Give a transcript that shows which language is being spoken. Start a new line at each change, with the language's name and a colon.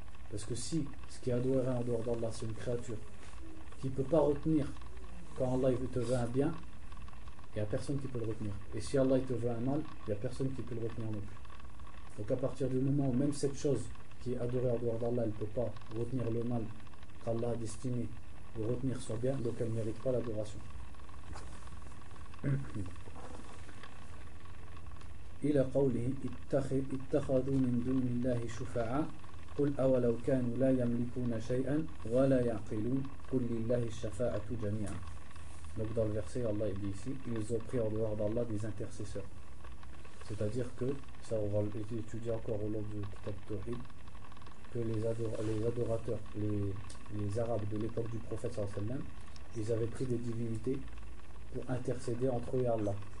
French: Parce que si ce qui est adoré en dehors d'Allah c'est une créature qui ne peut pas retenir quand Allah il te veut un bien, il n'y a personne qui peut le retenir. Et si Allah il te veut un mal, il n'y a personne qui peut le retenir non plus. Donc à partir du moment où même cette chose qui est adorée en dehors d'Allah, elle ne peut pas retenir le mal qu'Allah a destiné ou retenir son bien, donc elle ne mérite pas l'adoration.
Arabic: إلى قوله اتخذوا من دون الله شفعاء قل أولو كانوا لا يملكون شيئا ولا يعقلون قل لله الشفاعة جميعا.
French: Donc dans le verset, Allah dit ici, ils ont pris en dehors d'Allah des intercesseurs. C'est-à-dire que, ça on va l'étudier encore au long du Kitab Tawhid, que les adorateurs, les Arabes de l'époque du prophète sallallahu alayhi wa sallam, ils avaient pris des divinités pour intercéder entre eux et Allah.